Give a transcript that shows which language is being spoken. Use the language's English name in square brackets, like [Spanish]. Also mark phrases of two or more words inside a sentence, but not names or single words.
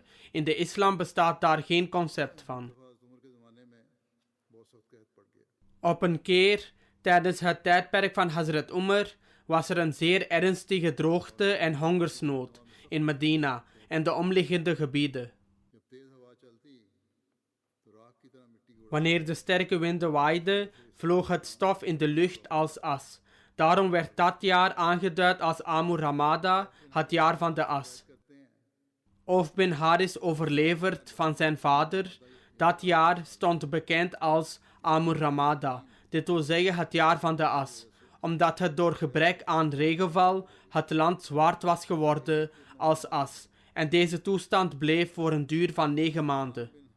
[Dutch] In de islam bestaat daar geen concept van. Op een keer, tijdens het tijdperk van Hazrat Umar, was er een zeer ernstige droogte en hongersnood in Medina en de omliggende gebieden. Wanneer de sterke winden waaiden, vloog het stof in de lucht als as. Daarom werd dat jaar aangeduid als Amur Ramada, het jaar van de as. Auf bin Haris overlevert van zijn vader. Dat jaar stond bekend als Amur Ramada, dit wil zeggen het jaar van de as, omdat het door gebrek aan regenval het land zwart was geworden als as. En deze toestand bleef voor een duur van 9 maanden.